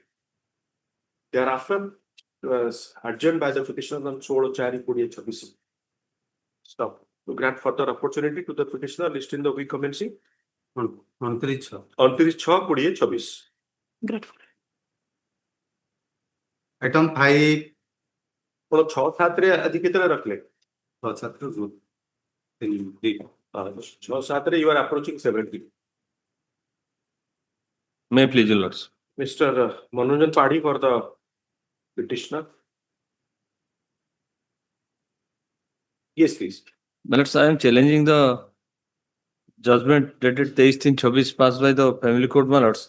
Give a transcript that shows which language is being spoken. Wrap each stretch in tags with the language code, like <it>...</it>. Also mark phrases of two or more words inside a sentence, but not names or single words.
<en>Thereafter, it was adjourned by the petitioner on 16/4/2026. Stop. To grant further opportunity to the petitioner list in the week commencing on 6/6/2026. Grateful. Item 5. 6/7</en> <or>ଆଜି କେତେଟା ରଖିଲେ?</or> <en>6/7 you are approaching 70. May I please, your lords. Mr. Manojan Padi for the petitioner. Yes, please. My lords, I am challenging the judgment dated 23/26 passed by the family court, my lords.</en>